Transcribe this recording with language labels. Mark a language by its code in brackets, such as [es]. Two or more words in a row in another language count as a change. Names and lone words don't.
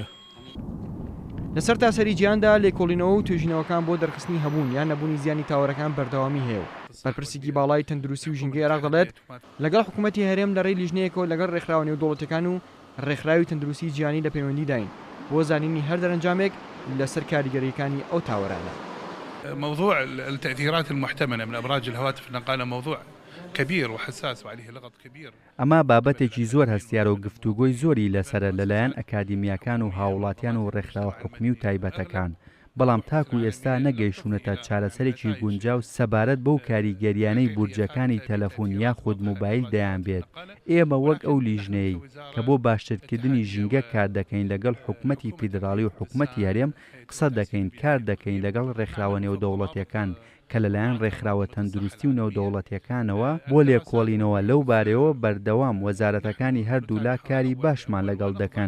[ckb] لەسەر تاسەری گیاندا لێکۆڵینەوە و توێژینەوەکان بۆ دەرخستنی هەبوون یان نەبوونی زیانی تاوەرەکان بەردەوامی هەیە و بەرپرسێکی باڵای تەندروستی و ژینگەی عێراق دەڵێت لەگەڵ حکوومەتی هەرێم لە ڕێی لیژنەیەکەوە لەگەڵ ڕێکخراوە نێودەوڵەتیەکان و ڕێکخراوی تەندروستی جیهانی لە پەیوەندی داین بۆ زانینی هەر دەرەنجامێک لەسەر کاریگەریەکانی ئەو تاوەرانە. [ar] موضوع التأثيرات المحتملة من أبراج الهواتف النقالة موضوع كبير وحساس وعليه لغط كبير. [ckb] ئەمە بابەتێکی زۆر هەستیارە و گفتوگۆی زۆری لەسرە لەلایەن ئەکادیمیاکان و هاوڵاتیان و ڕێکخراوە حکومی و تایبەتەکان. بەڵام تاکو ئێستا نەگەیشتونەتە چارەسەرێکی گونجاو سەبارەت بەو کاریگەریانەی بورجەکانی تەلەفۆن یاخود موبایل دەیان بێت. ئێمە وەک ئەو لیژنەیە کە بۆ باشترکردنی ژینگە کار دەکەین لەگەڵ حکومەتی فیدراڵی و حکومەتی هەرێم قسە دەکەین کار دەکەین لەگەڵ ڕێکخراوە نێودەوڵەتیەکان کە لەلایەن ڕێکخراوە تەندروستی و نێودەوڵەتیەکانەوە بۆ لێکۆڵینەوە لەو بارەوە بەردەوام وەزارەتەکانی هەردوولا کاری باشمان لەگەڵ دەکەن.